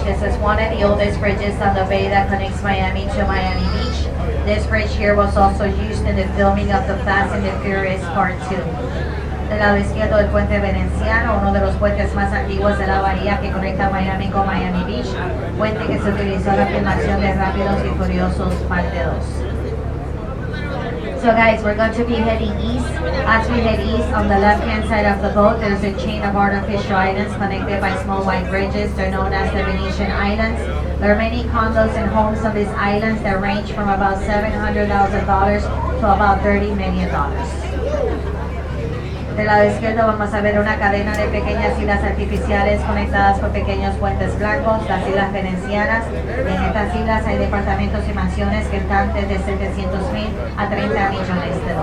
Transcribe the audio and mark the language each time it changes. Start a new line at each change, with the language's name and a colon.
English: This is one of the oldest bridges on the bay that connects Miami to Miami Beach. This bridge here was also used in the filming of the Fast and the Furious Part 2.
Spanish: Del lado izquierdo el puente veneciano, uno de los puentes más antiguos de la bahía que conecta Miami con Miami Beach, puente que se utilizó en la filmación de Rápidos y Furiosos Parte 2.
English: So guys, we're going to be heading east. As we head east, on the left-hand side of the boat, there's a chain of artificial islands connected by small white bridges. They're known as the Venetian Islands. There are many condos and homes on these islands that range from about $700,000 to about $30 million.
Spanish: Del lado izquierdo vamos a ver una cadena de pequeñas islas artificiales conectadas por pequeños puentes blancos, las islas venecianas. En estas islas hay departamentos y mansiones que están desde $700,000 a $30 millones.